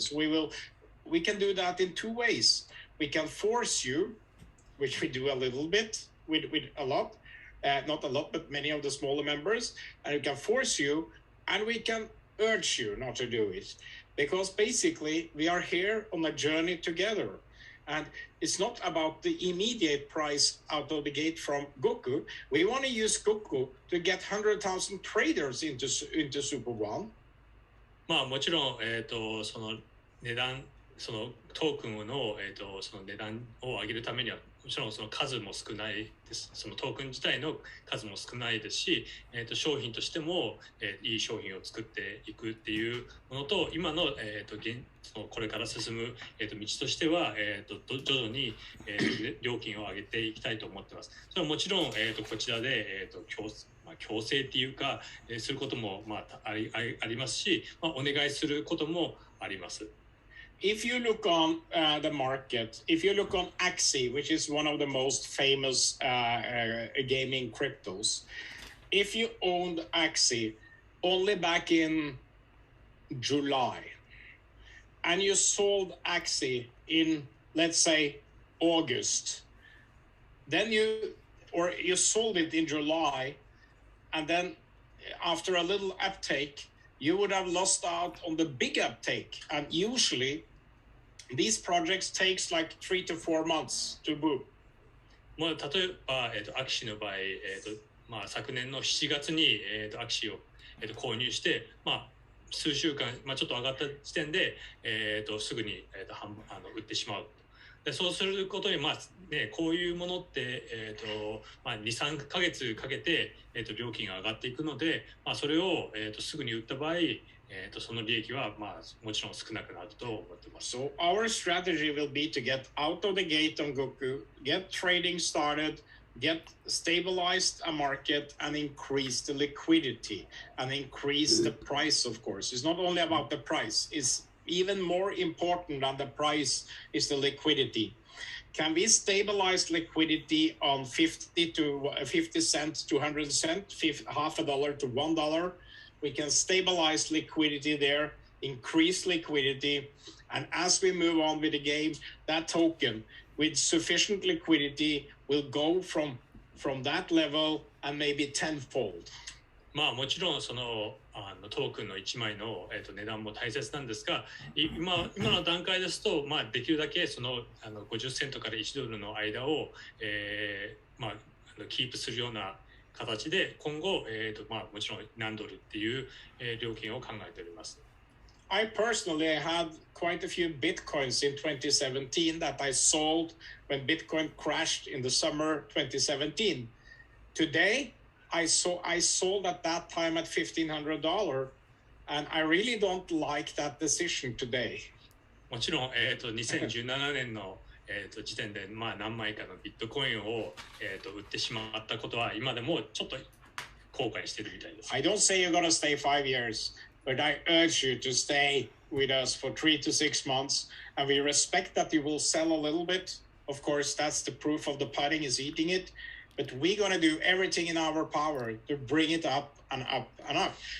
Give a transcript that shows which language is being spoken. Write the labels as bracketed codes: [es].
[en] So we can do that in two ways. We can force you, which we do a little bit with a lot, not a lot, but many of the smaller members, and we can force you, and we can urge you not to do it, because basically we are here on a journey together, and it's not about the immediate price out of the gate from Goku. We want to use Goku to get 100,000 traders into Superone. [ja] まあもちろんその値段そのトークンのその値段を上げるためにはもちろんその数も少ないです。そのトークン自体の数も少ないですし、商品としても、いい商品を作っていくっていうものと、今のそのこれから進む道としては徐々に料金を上げていきたいと思ってます。それはもちろんこちらで強制っていうかすることもまあありますし、まあお願いすることもあります。 [en] If you look on the market, if you look on Axie, which is one of the most famous gaming cryptos, if you owned Axie only back in July, and you sold Axie in, let's say, August, then you sold it in July, and then after a little uptake, you would have lost out on the big uptake, and usually these projects takes like 3 to 4 months to boom. [ja] まあ例えばアキシの場合まあ昨年の7月にアキシを購入してまあ数週間まあちょっと上がった時点ですぐに売ってしまう。でそうすることにまあねこういうものってまあ2、3ヶ月かけて料金が上がっていくので、まあそれをすぐに売った場合。その利益はまあもちろん少なくなると思ってます。 [en] So our strategy will be to get out of the gate on Goku, get trading started, get stabilized a market, and increase the liquidity and increase the price. Of course, it's not only about the price; it's even more important than the price is the liquidity. Can we stabilize liquidity on 50 cents to 100 cents, half a dollar to $1? We can stabilize liquidity there, increase liquidity, and as we move on with the game, that token with sufficient liquidity will go from that level and maybe tenfold. [ja] まあもちろんそのトークンの1枚の値段も大切なんですが、今の段階ですとまあできるだけその50セントから1ドルの間をまあキープするような形で今後まあもちろん何ドルっていう料金を考えております。 [en] I personally had quite a few bitcoins in 2017 that I sold when Bitcoin crashed in the summer 2017. Today, I sold at that time at $1,500, and I really don't like that decision today. [ja] もちろん2017年の時点でまあ何枚かのビットコインを売ってしまったことは今でもちょっと後後悔してるみたいです。 [en] I don't say you're going to stay 5 years, but I urge you to stay with us for 3 to 6 months, and we respect that you will sell a little bit. Of course, that's the proof of the pudding is eating it, but we're going to do everything in our power to bring it up and up and up.